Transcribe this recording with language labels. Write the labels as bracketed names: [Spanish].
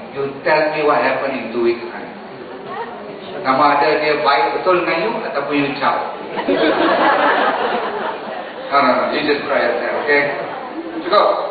[English] You tell me what happened in 2 weeks time. [Malay] Sama ada dia baik betul dengan you ataupun you caw. [English] No, you just try yourself, okay? Cukup.